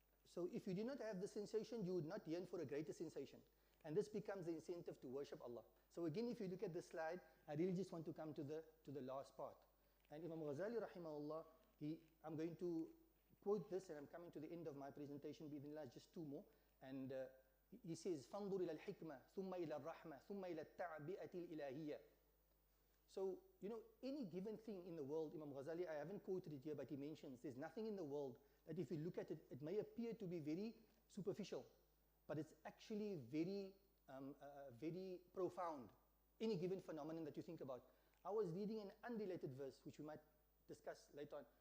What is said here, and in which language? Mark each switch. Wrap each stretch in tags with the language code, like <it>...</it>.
<en>So if you do not have the sensation, you would not yearn for a greater sensation. And this becomes the incentive to worship Allah. So again, if you look at this slide, I really just want to come to the last part. And Imam Ghazali rahimahullah, I'm going to quote this, and I'm coming to the end of my presentation, bi'idhnillah, just two more. And he says,</en> <ar>فَانْظُرْ إِلَى الْحِكْمَةِ ثُمَّ إِلَى الرَّحْمَةِ ثُمَّ إِلَى التَّعْبِئَةِ الْإِلَهِيَّةِ.</ar> <en>So, you know, any given thing in the world, Imam Ghazali, I haven't quoted it here, but he mentions there's nothing in the world that if you look at it, it may appear to be very superficial, but it's actually very, very profound. Any given phenomenon that you think about. I was reading an unrelated verse, which we might discuss later on.</en>